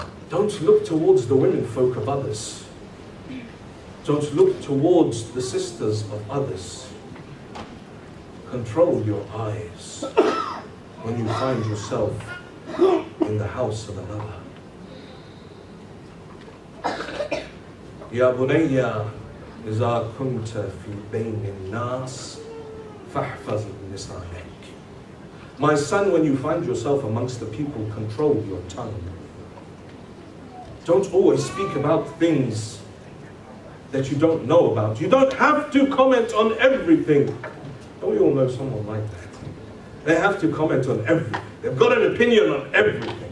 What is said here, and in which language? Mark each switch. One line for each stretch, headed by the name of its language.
English: Don't look towards the women folk of others. Don't look towards the sisters of others. Control your eyes when you find yourself in the house of another.
Arabic: Ya Bunayya, إذا كنت في بين الناس فاحفظ لسانك.
English: My son, when you find yourself amongst the people, control your tongue. Don't always speak about things that you don't know about. You don't have to comment on everything. Don't we all know someone like that? They have to comment on everything. They've got an opinion on everything.